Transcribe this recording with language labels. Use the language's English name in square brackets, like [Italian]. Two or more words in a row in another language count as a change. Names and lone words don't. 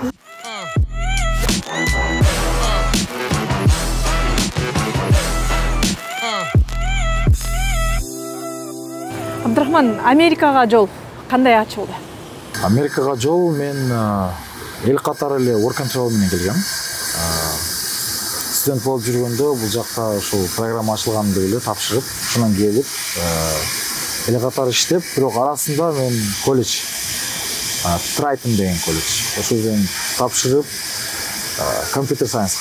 [Kyrgyz] Абдрахман, Америкага жол кандай ачылды? Америкага жол мен эл катары эле work and travel менен келгем. Студент болуп жүргөндө бул жакка ушул программа ачылган деп эле тапшырып, ошондон келип эл катары иштеп, бирок арасында мен колледж, Трайтон деген колледж, ошол жерден тапшырып [English] computer science.